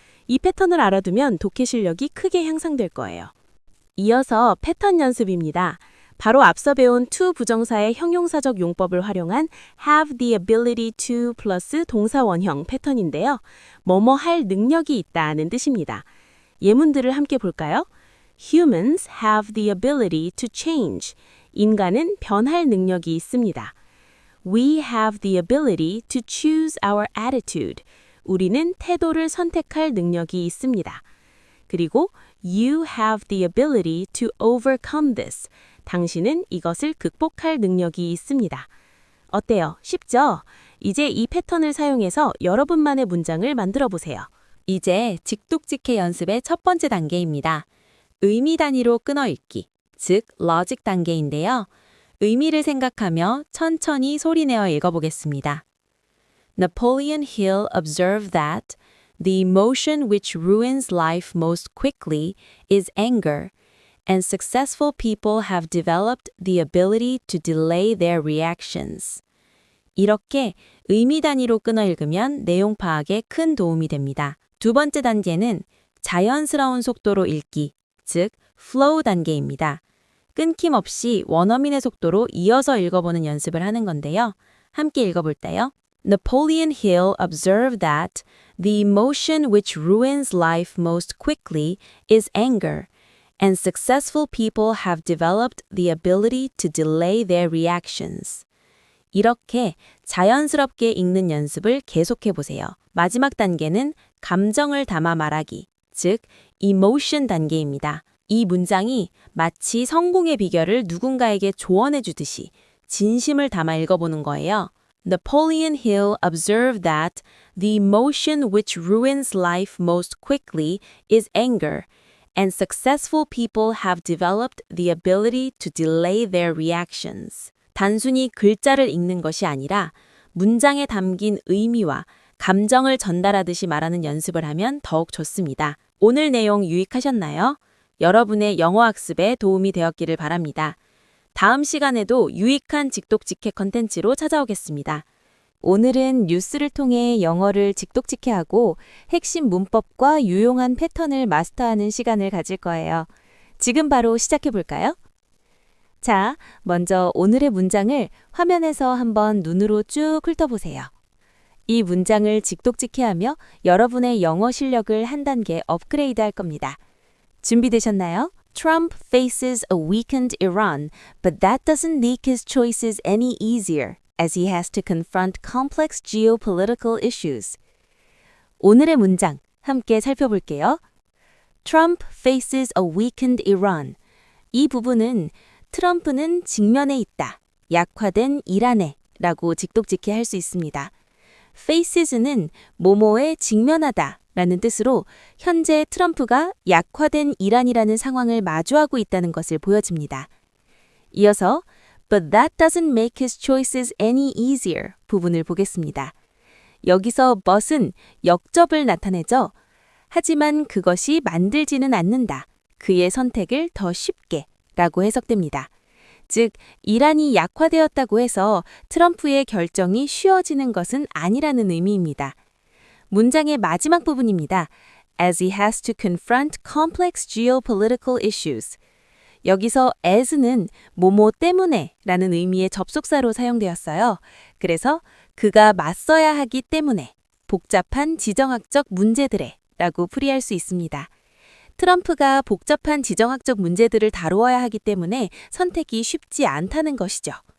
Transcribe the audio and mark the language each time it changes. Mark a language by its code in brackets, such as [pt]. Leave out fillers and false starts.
[ko] 이 패턴을 알아두면 독해 실력이 크게 향상될 거예요. 이어서 패턴 연습입니다. 바로 앞서 배운 to 부정사의 형용사적 용법을 활용한 [en] have the ability to [ko] 플러스 동사 원형 패턴인데요. 뭐뭐 할 능력이 있다는 뜻입니다. 예문들을 함께 볼까요? [en] Humans have the ability to change. [ko] 인간은 변할 능력이 있습니다. [en] We have the ability to choose our attitude. [ko] 우리는 태도를 선택할 능력이 있습니다. 그리고 [en] You have the ability to overcome this. [ko] 당신은 이것을 극복할 능력이 있습니다. 어때요? 쉽죠? 이제 이 패턴을 사용해서 여러분만의 문장을 만들어 보세요. 이제 직독직해 연습의 첫 번째 단계입니다. 의미 단위로 끊어 읽기, 즉 logic 단계인데요. 의미를 생각하며 천천히 소리내어 읽어보겠습니다. [en] Napoleon Hill observed that the emotion which ruins life most quickly is anger, and successful people have developed the ability to delay their reactions. [ko] 이렇게 의미 단위로 끊어 읽으면 내용 파악에 큰 도움이 됩니다. 두 번째 단계는 자연스러운 속도로 읽기, 즉 flow 단계입니다. 끊김없이 원어민의 속도로 이어서 읽어보는 연습을 하는 건데요. 함께 읽어볼까요? [en] Napoleon Hill observed that the emotion which ruins life most quickly is anger, and successful people have developed the ability to delay their reactions. [ko] 이렇게 자연스럽게 읽는 연습을 계속해 보세요. 마지막 단계는 감정을 담아 말하기, 즉 emotion 단계입니다. 이 문장이 마치 성공의 비결을 누군가에게 조언해 주듯이 진심을 담아 읽어보는 거예요. [en] Napoleon Hill observed that the emotion which ruins life most quickly is anger, and successful people have developed the ability to delay their reactions. [ko] 단순히 글자를 읽는 것이 아니라 문장에 담긴 의미와 감정을 전달하듯이 말하는 연습을 하면 더욱 좋습니다. 오늘 내용 유익하셨나요? 여러분의 영어 학습에 도움이 되었기를 바랍니다. 다음 시간에도 유익한 직독직해 컨텐츠로 찾아오겠습니다. 오늘은 뉴스를 통해 영어를 직독직해하고 핵심 문법과 유용한 패턴을 마스터하는 시간을 가질 거예요. 지금 바로 시작해 볼까요? 자, 먼저 오늘의 문장을 화면에서 한번 눈으로 쭉 훑어보세요. 이 문장을 직독직해하며 여러분의 영어 실력을 한 단계 업그레이드 할 겁니다. 준비되셨나요? [en] Trump faces a weakened Iran, but that doesn't make his choices any easier, as he has to confront complex geopolitical issues. [ko] 오늘의 문장 함께 살펴볼게요. [en] Trump faces a weakened Iran. [ko] 이 부분은 트럼프는 직면에 있다, 약화된 이란에 라고 직독직해 할 수 있습니다. faces는 뭐뭐에 직면하다 라는 뜻으로 현재 트럼프가 약화된 이란이라는 상황을 마주하고 있다는 것을 보여집니다. 이어서 [en] But that doesn't make his choices any easier [ko] 부분을 보겠습니다. 여기서 but은 역접을 나타내죠. 하지만 그것이 만들지는 않는다. 그의 선택을 더 쉽게 라고 해석됩니다. 즉, 이란이 약화되었다고 해서 트럼프의 결정이 쉬워지는 것은 아니라는 의미입니다. 문장의 마지막 부분입니다. [en] As he has to confront complex geopolitical issues. [ko] 여기서 as는 뭐뭐 때문에 라는 의미의 접속사로 사용되었어요. 그래서 그가 맞서야 하기 때문에 복잡한 지정학적 문제들에 라고 풀이할 수 있습니다. 트럼프가 복잡한 지정학적 문제들을 다루어야 하기 때문에 선택이 쉽지 않다는 것이죠.